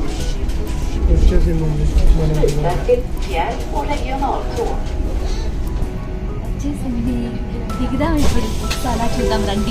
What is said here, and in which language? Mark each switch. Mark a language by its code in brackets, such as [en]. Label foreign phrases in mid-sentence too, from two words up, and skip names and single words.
[te] వచ్చేసిందండి మన [sv] Byta till fjärr- och regionaltåg. [te] వచ్చేసింది, దిగుదాం ఇప్పుడు. చాలా చూద్దాం రండి.